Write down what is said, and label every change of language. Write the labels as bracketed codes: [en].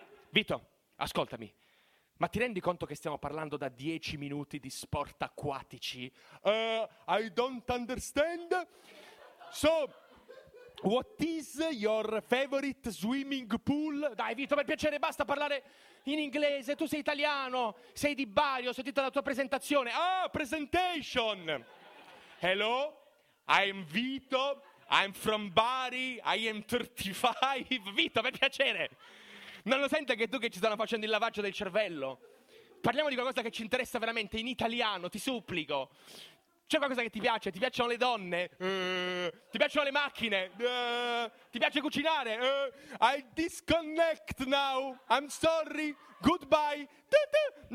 [it] Vito, ascoltami. Ma ti rendi conto che stiamo parlando da 10 minuti di sport acquatici? [en] I don't understand. So, what is your favorite swimming pool? [it] Dai, Vito, per piacere, basta parlare in inglese. Tu sei italiano, sei di Bari, ho sentito la tua presentazione. [en] Ah, presentation! Hello, I'm Vito, I'm from Bari, I am 35. [it] Vito, per piacere! Non lo sente anche tu che ci stanno facendo il lavaggio del cervello? Parliamo di qualcosa che ci interessa veramente, in italiano, ti supplico. C'è qualcosa che ti piace? Ti piacciono le donne? Ti piacciono le macchine? Ti piace cucinare? [en] I disconnect now, I'm sorry, goodbye. Tutu.